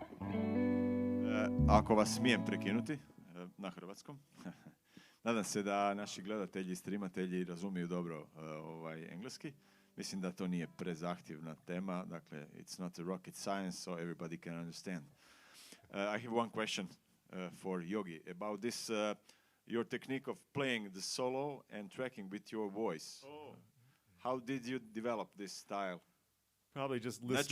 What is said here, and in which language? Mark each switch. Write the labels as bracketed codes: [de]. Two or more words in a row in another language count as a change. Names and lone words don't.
[hr] Ako vas smijem prekinuti na hrvatskom, nadam se da naši gledatelji i streamatelji razumiju dobro engleski. Mislim da to nije prezahtjevna tema, dakle, [en] it's not a rocket science, so everybody can understand. I have one question for Yogi about this, your technique of playing the solo and tracking with your voice. Oh. How did you develop this style? Probably just listening.